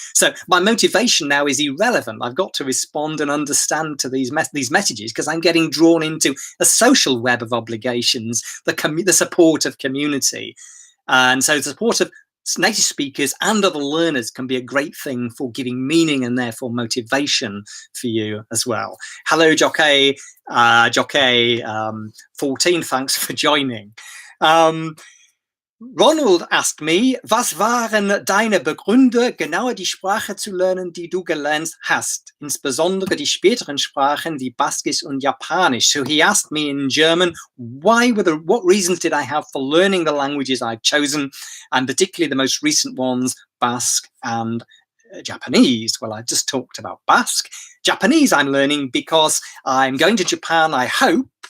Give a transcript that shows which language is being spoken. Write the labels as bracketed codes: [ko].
[en] So my motivation now is irrelevant. I've got to respond and understand to these messages, because I'm getting drawn into a social web of obligations, the support of community. And so the support of native speakers and other learners can be a great thing for giving meaning and therefore motivation for you as well. Hello, Jockey, 14, thanks for joining. Ronald asked me, [de] was waren deine Begründe, genauer die Sprache zu lernen, die du gelernt hast, insbesondere die späteren Sprachen wie Baskisch und Japanisch? [en] So he asked me in German, what reasons did I have for learning the languages I've chosen, and particularly the most recent ones, Basque and Japanese? Well, I just talked about Basque. Japanese I'm learning because I'm going to Japan, I hope.